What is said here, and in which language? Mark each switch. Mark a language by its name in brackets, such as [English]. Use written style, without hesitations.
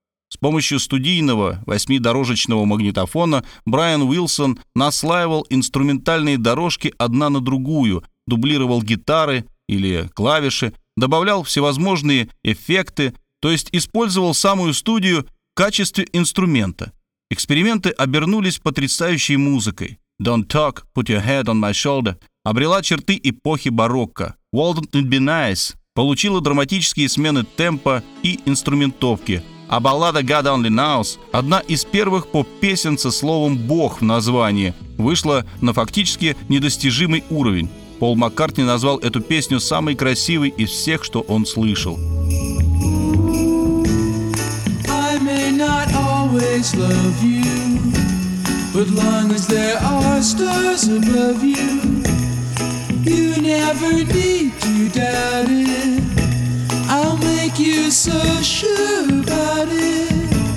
[Russian] С помощью студийного 8-дорожечного магнитофона Брайан Уилсон наслаивал инструментальные дорожки одна на другую, дублировал гитары или клавиши, добавлял всевозможные эффекты, то есть использовал самую студию в качестве инструмента. Эксперименты обернулись потрясающей музыкой. [English] «Don't talk, put your head on my shoulder» [Russian] обрела черты эпохи барокко. «Wouldn't It Be Nice» получила драматические смены темпа и инструментовки, а баллада «God Only Knows», одна из первых поп-песен со словом «Бог» в названии, вышла на фактически недостижимый уровень. Пол Маккартни назвал эту песню самой красивой из всех, что он слышал. [English] I may not always love you, but long as there are stars above you, you never need to doubt it. I'll make you so sure about it.